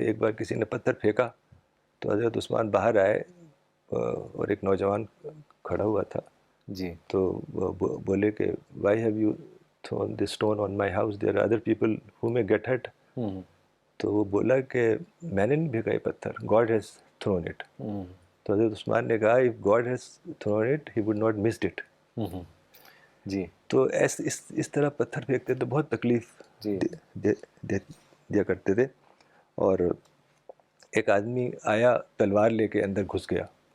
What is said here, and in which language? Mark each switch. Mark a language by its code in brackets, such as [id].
[ur] ایک بار کسی نے پتھر پھینکا تو حضرت عثمان باہر آئے, اور ایک نوجوان کھڑا ہوا تھا. تو بولے کہ [en] Why have you thrown this stone on my house, there are other people who may get hurt. [ur] تو وہ بولا کہ میں نے نہیں بھیگا یہ پتھر, [en] God has thrown it. [ur] تو حضرت عثمان نے کہا [en] if God has thrown it, he would not missed it. [ur] تو اس طرح پتھر پھینکتے تو بہت تکلیف دیا کرتے تھے. اور ایک آدمی آیا تلوار لے کے اندر گھس گیا.